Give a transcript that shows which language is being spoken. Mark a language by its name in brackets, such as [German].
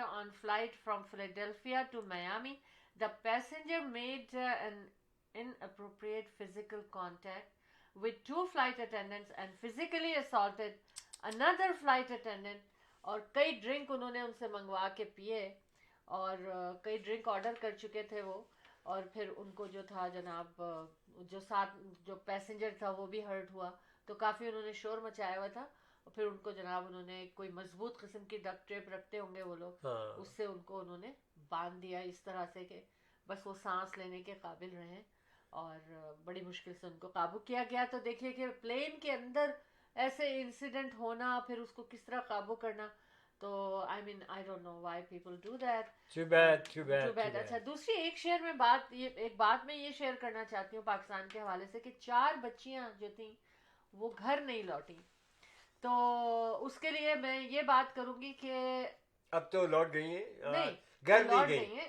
[English] On flight from Philadelphia to Miami, the passenger made an inappropriate physical contact with 2 flight attendants and physically assaulted another flight attendant. [Urdu] اور کئی drink انہوں نے ان سے منگوا کے پیے, اور کئی ڈرنک آرڈر کر چکے تھے وہ. اور پھر ان کو جو تھا جناب جو ساتھ جو پیسنجر تھا وہ بھی ہرٹ ہوا, تو کافی انہوں نے شور مچایا ہوا تھا. اور پھر ان کو جناب انہوں نے کوئی مضبوط قسم کی ڈکٹ ٹیپ رکھتے ہوں گے وہ لوگ, اس سے ان کو انہوں نے باندھ دیا اس طرح سے کہ بس وہ سانس لینے کے قابل رہیں, اور بڑی مشکل سے ان کو قابو کیا گیا. تو دیکھیے کہ پلین کے اندر ایسے انسیڈنٹ ہونا, پھر اس کو کس طرح قابو کرنا. [English] تو I don't know why people do that. Too bad. [Urdu] اچھا دوسری ایک بات میں یہ شیئر کرنا چاہتی ہوں پاکستان کے حوالے سے کہ 4 بچیاں جو تھیں وہ گھر نہیں لوٹیں. تو اس کے لیے میں یہ بات کروں گی کہ اب تو لوٹ گئی ہیں. نہیں گھر نہیں گئی,